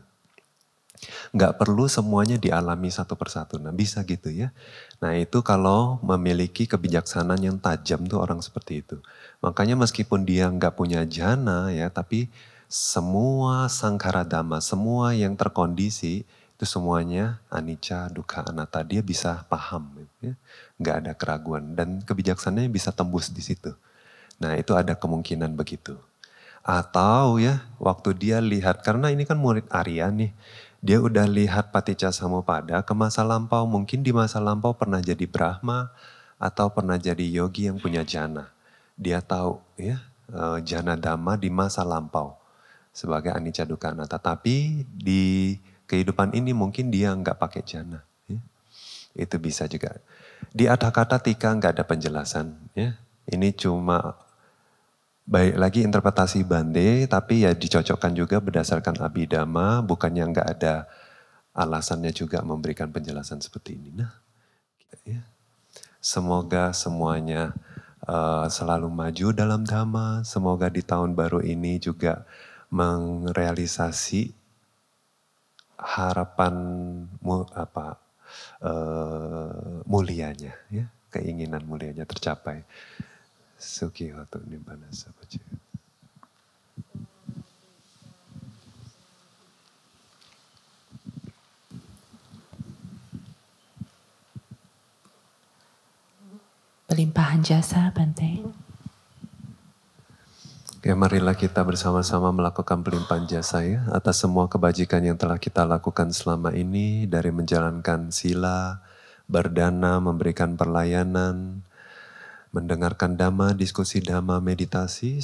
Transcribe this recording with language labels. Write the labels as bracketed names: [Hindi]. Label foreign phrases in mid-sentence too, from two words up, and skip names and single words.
[Indonesian] Nggak perlu semuanya dialami satu persatu. Nah bisa gitu ya. Nah itu kalau memiliki kebijaksanaan yang tajam tuh orang seperti itu. Makanya meskipun dia nggak punya jana ya, tapi semua [Pali] sangkara dhamma, [Indonesian] semua yang terkondisi, itu semuanya [Pali] anicca, dukkha, anatta. [Indonesian] Dia bisa paham gitu ya. Nggak ada keraguan dan kebijaksanaannya bisa tembus di situ. Nah itu ada kemungkinan begitu. Atau ya waktu dia lihat, karena ini kan murid Arya nih, dia udah lihat [Pali] Paticca Samuppada [Indonesian] ke masa lampau, mungkin di masa lampau pernah jadi Brahma atau pernah jadi yogi yang punya jana. Dia tahu ya [Pali] jana dhamma [Indonesian] di masa lampau sebagai [Pali] anicca dukkha anatta. [Indonesian] Tapi di kehidupan ini mungkin dia nggak pakai jana. Ya. Itu bisa juga. Di Atha Kata Tika nggak ada penjelasan. Ya. Ini cuma baik lagi interpretasi Bante, tapi ya dicocokkan juga berdasarkan Abhidhamma, bukannya nggak ada alasannya juga memberikan penjelasan seperti ini. Nah, ya. Semoga semuanya selalu maju dalam Dhamma, semoga di tahun baru ini juga merealisasi harapan mulianya, ya, keinginan mulianya tercapai. [Pali] Sukhi hotu nibbana sampajaya. [Indonesian] Pelimpahan jasa, Bante. Ya, marilah kita bersama-sama melakukan pelimpahan jasa ya atas semua kebajikan yang telah kita lakukan selama ini, dari menjalankan sila, berdana, memberikan perlayanan, mendengarkan dhamma, diskusi dhamma, meditasi.